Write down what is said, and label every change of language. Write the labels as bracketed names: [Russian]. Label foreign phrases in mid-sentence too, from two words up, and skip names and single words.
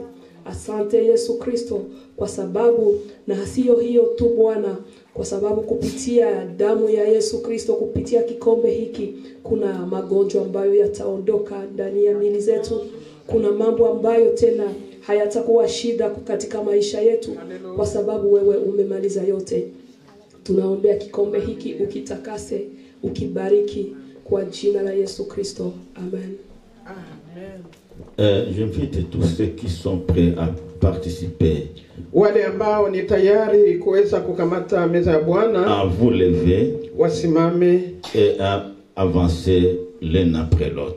[Swahili] Asante Yesu Kristo kwa sababu, na sio hiyo tu Bwana, kwa sababu kupitia damu ya Yesu Kristo, kupitia kikombe hiki, kuna magonjwa ambayo yataondoka ndani ya miili zetu. Kuna mambo ambayo tena hayatakuwa shida katika maisha yetu, kwa sababu wewe umemaliza yote. Tunaombea kikombe hiki ukitakase, ukibariki kwa jina la Yesu Kristo. Amen. [French] J'invite tous ceux qui sont prêts à participer [Swahili] Wale ambao ni tayari kuweza kukamata meza ya Bwana [French] à vous lever [Swahili] wasimame [French] et à avancer l'un après l'autre.